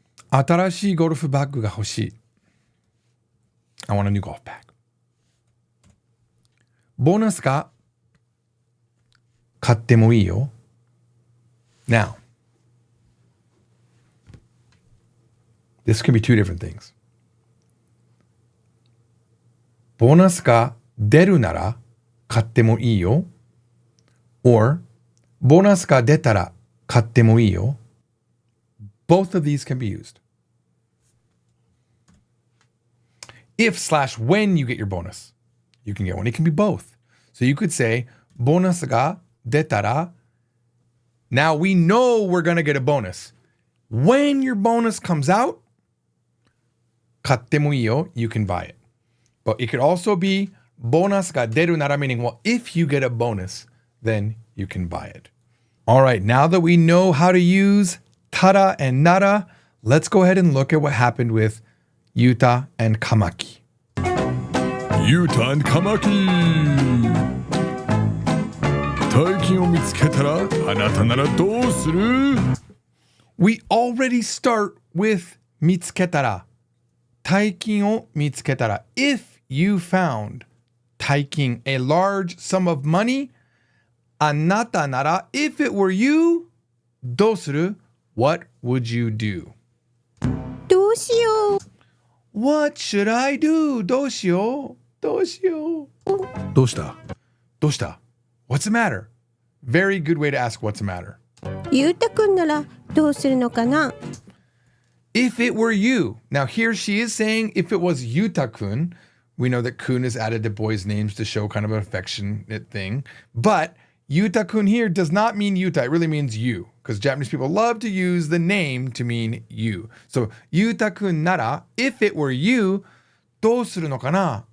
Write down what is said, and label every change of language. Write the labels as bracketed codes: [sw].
[ja] 新しいゴルフバッグが欲しい [en] I want a new golf bag. [ja] ボーナスが買ってもいいよ [en] Now, this can be two different things. [ja] ボーナスが出るなら買ってもいいよ or ボーナスが出たら買ってもいいよ [en] Both of these can be used. If/when you get your bonus, you can get one. It can be both. So you could say, [ja] ボーナスが出たら [en] Now we know we're going to get a bonus. When your bonus comes out, [ja] 買ってもいいよ, [en] you can buy it. But it could also be [ja] bonus ga deru nara, [en] meaning, well, if you get a bonus, then you can buy it. All right, now that we know how to use tara and nara, let's go ahead and look at what happened with Yuta and Kamaki. Yuta and Kamaki! [ja] 大金を見つけたらあなたならどうする? [en] We already start with 見つけたら。 [ja] 大金を見つけたら。 [en] If you found 大金, a large sum of money, [ja] あなたなら, [en] if it were you, [ja] どうする? [en] What would you do? [ja] どうしよう。 [en] What should I do? [ja] どうしよう。どうしよう。どうした？どうした？ [en] What's the matter? Very good way to ask what's the matter. [ja] ゆうたくんならどうするのかな? [en] If it were you. Now here she is saying if it was Yuta-kun. We know that kun is added to boys' names to show kind of an affectionate thing. But Yuta-kun here does not mean Yuta. It really means you. Because Japanese people love to use the name to mean you. So [ja] Yuta-kun nara, [en] if it were you, [ja] どうするのかな?